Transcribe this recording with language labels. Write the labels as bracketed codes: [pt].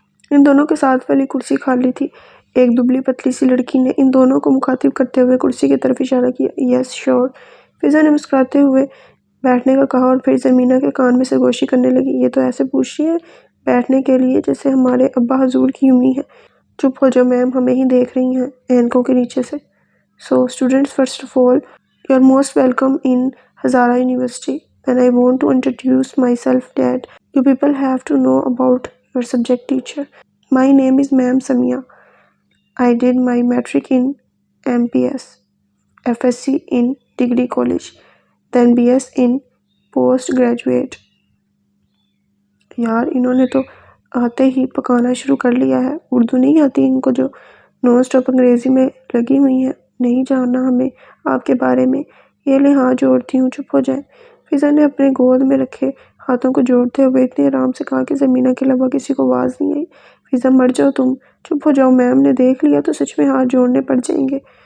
[ur] ان دونوں کے ساتھ والی کرسی خالی تھی۔ ایک دبلی پتلی سی لڑکی نے ان دونوں کو مخاطب کرتے ہوئے کرسی کی طرف اشارہ کیا۔ [en] yes sure, [ur] فضا نے مسکراتے ہوئے بیٹھنے کا کہا اور پھر زرمینہ کے کان میں سرگوشی کرنے لگی۔ یہ تو ایسے پوچھ رہی ہے بیٹھنے کے لیے جیسے ہمارے ابا حضور کی امی ہے۔ چپ ہو جاؤ میم، ہمیں ہی دیکھ رہی ہیں اینکوں کے نیچے سے۔ [en] So students, first of all, you are most welcome in Hazara University. Then I want to introduce myself that you people have to know about your subject teacher. My name is Ma'am Samia. I did my matric in MPS, FSC in Degree College, then BS in postgraduate. [ur] یار انہوں نے تو آتے ہی پکانا شروع کر لیا ہے۔ اردو نہیں آتی ان کو جو نان اسٹاپ انگریزی میں لگی ہوئی ہیں۔ نہیں جاننا ہمیں آپ کے بارے میں، یہ لے ہاتھ جوڑتی ہوں، چپ ہو جائیں۔ فضا نے اپنے گود میں رکھے ہاتھوں کو جوڑتے ہوئے اتنے آرام سے کہا کہ زرمینہ کے علاوہ کسی کو آواز نہیں آئی۔ فضا مر جاؤ تم، چپ ہو جاؤ، میم نے دیکھ لیا تو سچ میں ہاتھ جوڑنے پڑ جائیں گے۔